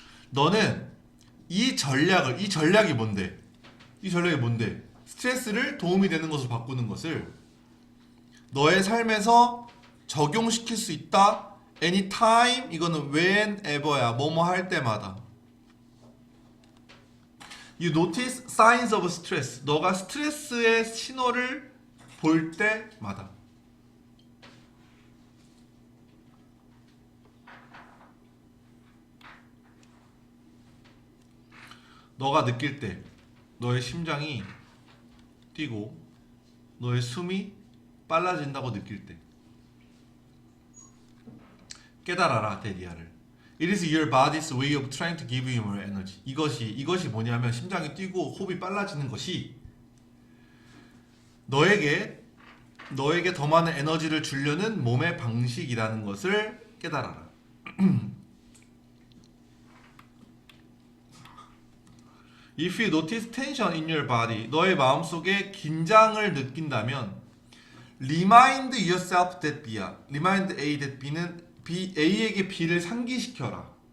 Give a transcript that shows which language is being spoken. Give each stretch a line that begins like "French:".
Korean: 너는 이 전략이 뭔데? 이 전략이 뭔데? 스트레스를 도움이 되는 것으로 바꾸는 것을 너의 삶에서 적용시킬 수 있다.
English: anytime, 이거는 whenever야.
Korean: 뭐뭐 할 때마다.
English: You notice signs of stress.
Korean: 너가 스트레스의 신호를 볼 때마다. 너가 느낄 때 너의 심장이 뛰고 너의 숨이 빨라진다고 느낄 때 깨달아라 데리아를.
English: It is your body's way of trying to give you more energy.
Korean: 이것이 뭐냐면 심장이 뛰고 호흡이 빨라지는 것이 너에게 더 많은 에너지를 주려는 몸의 방식이라는 것을 깨달아라.
English: If you notice tension in your body,
Korean: 너의 마음속에 긴장을 느낀다면
English: remind yourself that B야.
Korean: remind A that B는 A에게 B를 상기시켜라.